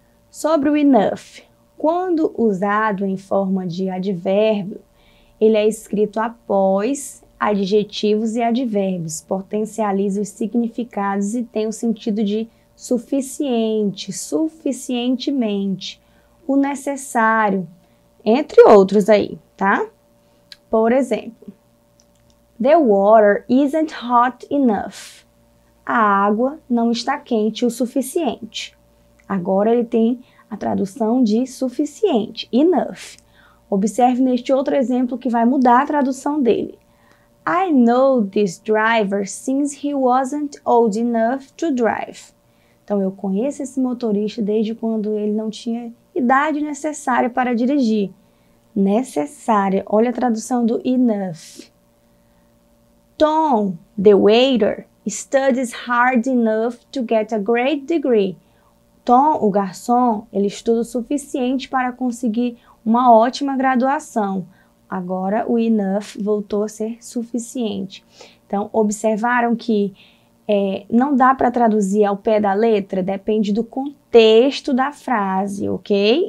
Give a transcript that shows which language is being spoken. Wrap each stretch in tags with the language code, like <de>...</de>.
<pt>Sobre o enough, quando usado em forma de advérbio, ele é escrito após adjetivos e advérbios, potencializa os significados e tem o sentido de suficiente, suficientemente, o necessário, entre outros aí, tá? Por exemplo,</pt> <en>the water isn't hot enough.</en> <pt>A água não está quente o suficiente. Agora ele tem a tradução de suficiente, enough. Observe neste outro exemplo que vai mudar a tradução dele.</pt> <en>I know this driver since he wasn't old enough to drive.</en> <pt>Então, eu conheço esse motorista desde quando ele não tinha idade necessária para dirigir. Necessária. Olha a tradução do enough.</pt> <en>Tom, the waiter, studies hard enough to get a great degree.</en> <pt>Tom, o garçom, ele estuda o suficiente para conseguir uma ótima graduação. Agora, o enough voltou a ser suficiente. Então, observaram que não dá para traduzir ao pé da letra, depende do contexto da frase, ok?</pt>